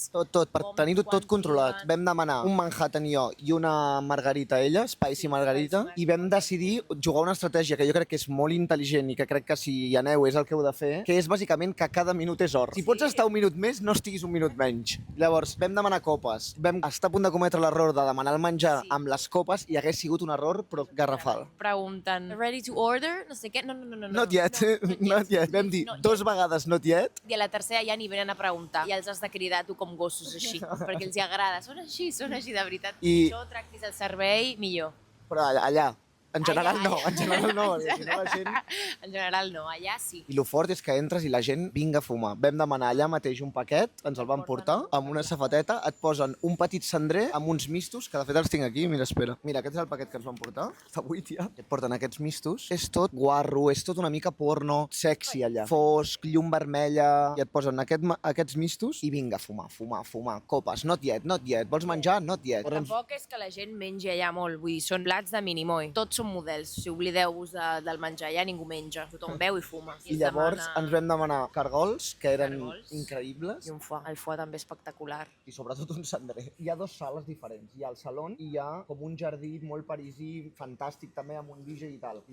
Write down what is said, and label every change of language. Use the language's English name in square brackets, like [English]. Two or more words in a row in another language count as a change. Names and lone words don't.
[Catalan] Tot, per tenir-ho tot controlat. Vam demanar un Manhattan jo i una margarita ella, Spicy Margarita, i vam decidir jugar una estratègia que jo crec que és molt intel·ligent i que crec que si hi aneu és el que heu de fer, que és bàsicament que cada minut és or. Si pots estar un minut més, no estiguis un minut menys. Llavors, vam demanar copes. Vam estar a punt de cometre l'error de demanar el menjar amb les copes i hagués sigut un error, però garrafal. Pregunten, [English] ready to order? [Catalan] No sé què. No. [English] Not yet. Not yet. [Catalan] Vam dir 2 vegades [English] not yet. [Catalan] I a la tercera ja ni venen a preguntar. I els has de cridar tu com gossos així, perquè els hi agrada. Són així de veritat. I... Això tractis el servei millor. Però allà, En general no, en general no. Si no, la gent... En general no, allà sí. I el fort és que entres i la gent vinga a fumar. Vam demanar allà mateix un paquet, ens el van portar, amb una safateta, et posen un petit cendrer amb uns mistos, que de fet els tinc aquí, mira, espera. Mira, aquest és el paquet que ens van portar, està buit ja. Et porten aquests mistos, és tot guarro, és tot una mica porno, sexy allà. Fosc, llum vermella, i et posen aquests mistos i vinga a fumar, copes, [English] not yet, [Catalan] vols menjar? [English] Not yet. [Catalan] Tampoc és que la gent mengi allà molt, vull dir, són plats de minimoy. Tots són models, si oblideu-vos del menjar, allà ningú menja, tothom beu i fuma. I llavors ens vam demanar cargols, que eren increïbles. I un foie, el foie també espectacular. I sobretot un cendrer. Hi ha dues sales diferents. Hi ha el saló i hi ha com un jardí molt parisí, fantàstic també, amb un DJ i tal.